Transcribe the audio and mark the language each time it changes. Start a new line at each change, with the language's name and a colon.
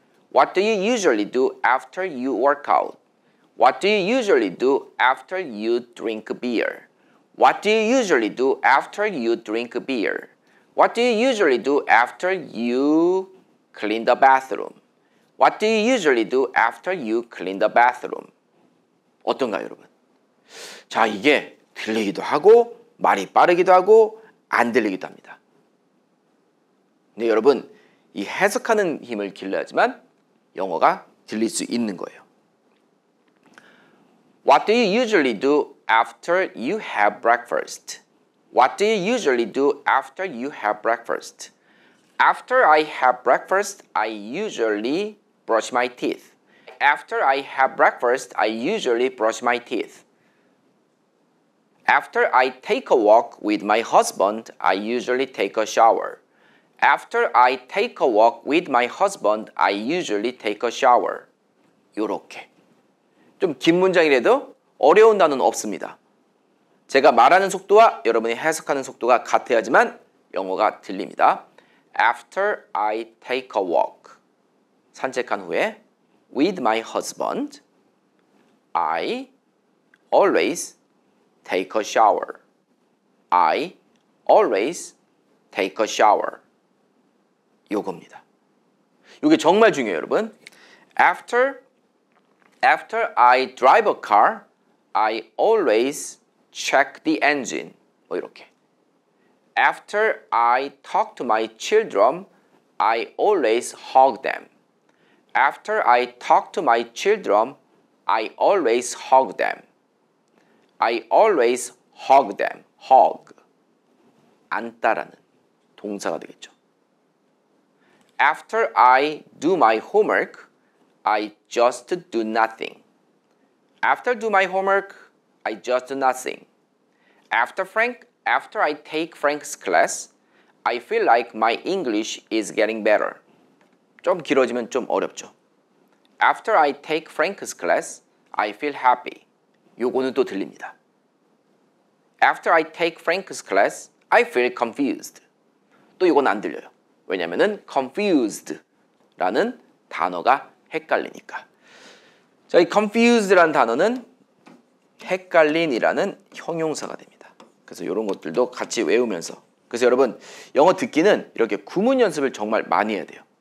English: What do you usually do after you work out? What do you usually do after you drink beer? What do you usually do after you drink beer? What do you usually do after you clean the bathroom? What do you usually do after you clean the bathroom?
Korean: 어떤가요, 여러분? 자, 이게 들리기도 하고 말이 빠르기도 하고 안 들리기도 합니다. 근데 여러분, 이 해석하는 힘을 길러야지만 영어가 들릴 수 있는 거예요.
English: What do you usually do after you have breakfast? What do you usually do after you have breakfast? After I have breakfast, I usually brush my teeth. After I have breakfast, I usually brush my teeth. After I take a walk with my husband, I usually take a shower. After I take a walk with my husband, I usually take a shower.
Korean: 요렇게. 좀 긴 문장이라도 어려운 단어는 없습니다. 제가 말하는 속도와 여러분이 해석하는 속도가 같아야지만 영어가 들립니다.
English: After I take a walk.
Korean: 산책한 후에
English: with my husband, I always take a shower. I always take a shower.
Korean: 요겁니다. 이게 정말 중요해요, 여러분.
English: After I drive a car, I always check the engine.
Korean: 뭐 이렇게.
English: After I talk to my children, I always hug them. After I talk to my children, I always hug them. I always hug them. hug.
Korean: 안다라는 동사가 되겠죠.
English: After I do my homework, I just do nothing. After do my homework, I just do nothing. After I take Frank's class, I feel like my English is getting better.
Korean: 좀 길어지면 좀 어렵죠.
English: After I take Frank's class, I feel happy.
Korean: 요거는 또 들립니다.
English: After I take Frank's class, I feel confused.
Korean: 또 이건 안 들려요. 왜냐면은 confused라는 단어가 헷갈리니까. 자, 이 confused라는 단어는 헷갈린이라는 형용사가 됩니다. 그래서 이런 것들도 같이 외우면서. 그래서 여러분 영어 듣기는 이렇게 구문 연습을 정말 많이 해야 돼요.